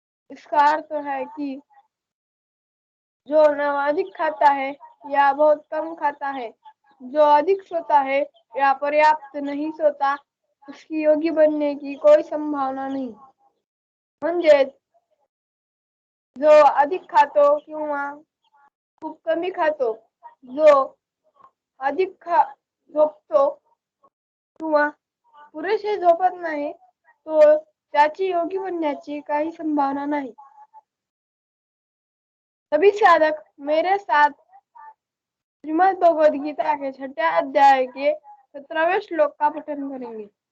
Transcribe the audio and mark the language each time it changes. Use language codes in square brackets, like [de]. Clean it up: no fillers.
[hi] इसका अर्थ है कि जो न अधिक खाता है या बहुत कम खाता है, जो अधिक सोता है या पर्याप्त नहीं सोता, उसकी योगी बनने की कोई संभावना नहीं। [mr] म्हणजे जो अधिक खातो किंवा खूप कमी खातो, जो अधिक झोपतो किंवा पुरेसे झोपत नाही, तो त्याची योगी बनण्याची काही संभावना नाही। [hi] सभी साधक मेरे साथ श्रीमद् भगवद गीता के 6ठे अध्याय के 17वें श्लोक का पठन करेंगे।